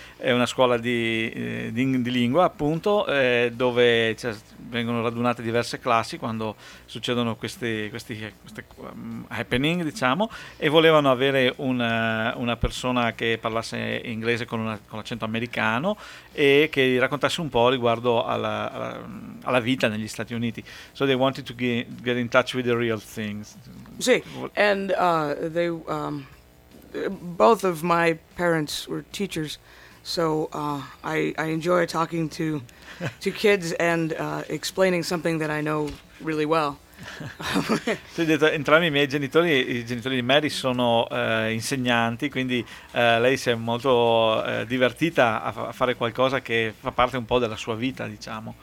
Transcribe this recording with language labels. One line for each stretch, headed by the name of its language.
Italian: È una scuola di lingua, appunto, dove cioè, vengono radunate diverse classi quando succedono questi happening, diciamo, e volevano avere una persona che parlasse inglese con l'accento americano e che raccontasse un po' riguardo alla vita negli Stati Uniti.
English: So they wanted to get in touch with the real things. Sì, and they both of my parents were teachers, so I enjoy talking to kids and explaining something that I know really well.
Italian: Sì, detto, entrambi i genitori di Mary sono insegnanti, quindi lei si è molto divertita a fare qualcosa che fa parte un po' della sua vita, diciamo.